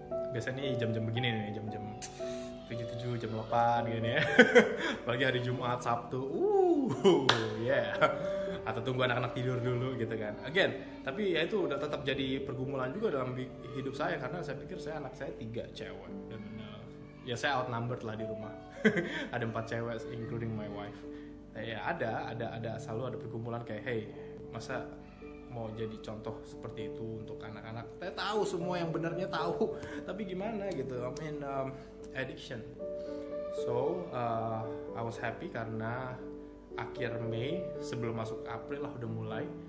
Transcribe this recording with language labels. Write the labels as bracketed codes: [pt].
[id] Biasanya nih jam-jam begini nih, jam-jam 7, jam 8 gini ya. Apalagi hari Jumat, Sabtu, yeah. Atau tunggu anak-anak tidur dulu gitu kan. Again, tapi ya itu udah tetap jadi pergumulan juga dalam hidup saya, karena saya pikir anak saya 3 cewek dan ya saya outnumbered lah di rumah. Ada 4 cewek [en] including my wife. [id] Ya ada selalu ada pergumulan kayak, hey, masa mau jadi contoh seperti itu untuk anak-anak. Saya tahu semua yang benarnya tahu, tapi gimana gitu. [en] I mean addiction. So I was happy [id] karena akhir Mei sebelum masuk April lah udah mulai.